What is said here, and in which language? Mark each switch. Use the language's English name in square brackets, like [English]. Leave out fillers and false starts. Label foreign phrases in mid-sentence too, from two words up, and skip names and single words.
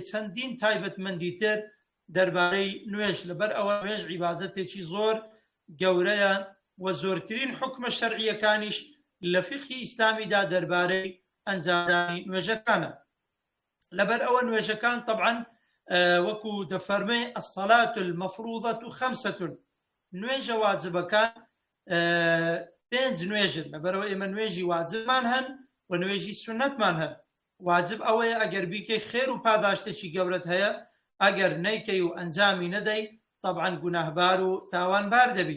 [Central Kurdish] چەندین تایبەتمەندی تر دەربارەی نوێژ، لەبەر ئەوە نوێژ عیبادەتێکی زۆر گەورەیە و زۆرترین حکمە شەرعیەکانیش لە فقهی ئیسلامیدا دەربارەی ئەنجامدانی نوێژەکانە. لەبەر ئەوە نوێژەکان طبعا وەکو دەفەرمێ [Arabic] الصلاة المفروضة خمسة، [Central Kurdish] نوێژە واجبەکان پێنج نوێژن، لەبەرەوە ئێمە نوێژی واجبمان هەن و نوێژی سونەتمان هەن. واجب ئەوەیە ئەگەر بیکەی خێر و پاداشتێکی گەورەت هەیە، ئەگەر نەیکەی و ئەنجامی نەدەی طبعا گوناهبار و تاوانبار دەبی.